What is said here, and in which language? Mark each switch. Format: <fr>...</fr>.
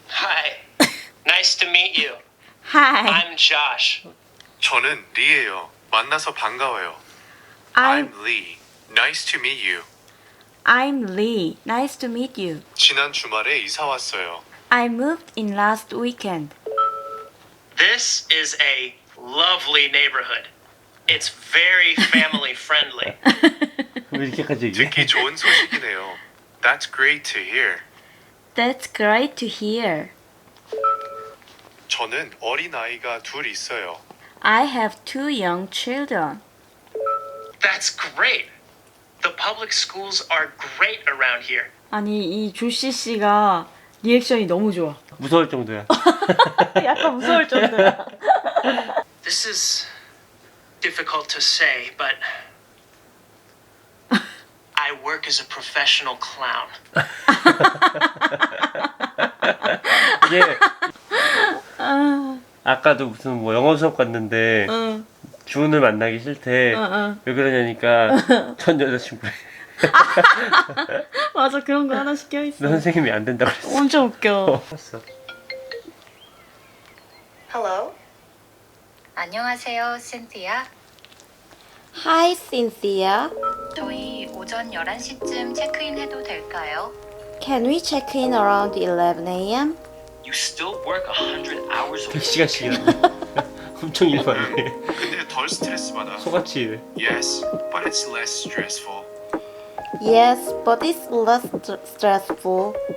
<en>Hi. Nice to meet you. Hi, I'm Josh.</en> <ko>저는 리예요. 만나서 반가워요.</ko> <en>I'm Lee. Nice to meet you. I'm Lee. Nice to meet you.</en> <ko>지난 주말에 이사 왔어요.</ko> <en>I moved in last weekend. This is a lovely neighborhood. It's very family friendly.</en> <ko>왜 이렇게까지 얘기해? 듣기 좋은 소식이네요.</ko> <en>That's great to hear. That's great to hear.</en> <ko>저는 어린 아이가 둘 있어요.</ko> <en>I have two young children. That's great. The public schools are great around here.</en> <ko>아니 이 조씨 씨가 리액션이 너무 좋아. 무서울 정도야. 약간 무서울 정도야.</ko> <en>This is difficult to say, but I work as a professional clown.</en> <ko>이게 아까도 무슨 뭐 영어 수업 갔는데 주은을 만나기 싫대. 왜 그러냐니까 전 여자친구래. 맞아 그런 거 하나 시켜 있어. 너 선생님이 안 된다고 그랬어. 엄청 웃겨. 봤어.</ko> <en>Hello?</en> <ko>안녕하세요, 신티아.</ko> <en>Hi, Cynthia.</en> <ko>저희 오전 11시쯤 체크인 해도 될까요?</ko> <en>Can we check in around 11 a.m.? You still work 100 hours a week?</en> <ko>택시가 시기라네. 엄청 일 많네. 근데 덜 스트레스 받아. 소같이 일해.</ko> <en>Yes, but it's less stressful. Yes, but it's less stressful.</en>